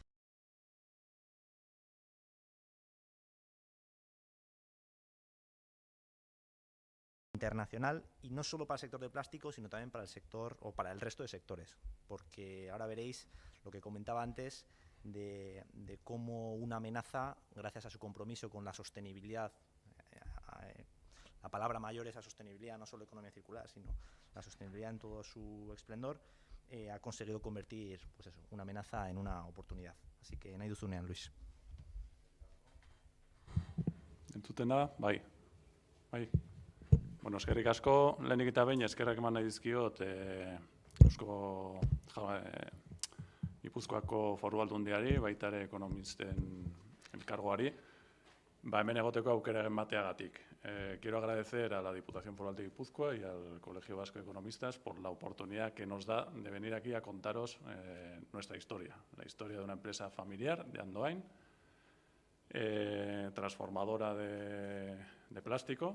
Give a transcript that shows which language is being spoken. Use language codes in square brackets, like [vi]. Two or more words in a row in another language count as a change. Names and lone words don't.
[es] Internacional, y no solo para el sector de plástico, sino también para el sector o para el resto de sectores, porque ahora veréis lo que comentaba antes de cómo una amenaza, gracias a su compromiso con la sostenibilidad, la palabra mayor es la sostenibilidad, no solo economía circular, sino la sostenibilidad en todo su esplendor, ha conseguido convertir, pues eso, una amenaza en una oportunidad. Así que [eu] nahi duzunean, Luis. Entzutena, bai. Bueno, eskerrik asko, lehenik eta behin eskerrak eman nahi dizkiot Gipuzkoako Foru Aldundiari, baita ere ekonomisten elkargoari, hemen egoteko aukera emateagatik. [es] Quiero agradecer a la Diputación Foral de Guipúzcoa y al Colegio Vasco de Economistas por la oportunidad que nos da de venir aquí a contaros nuestra historia, la historia de una empresa familiar de Andoain, transformadora de plástico.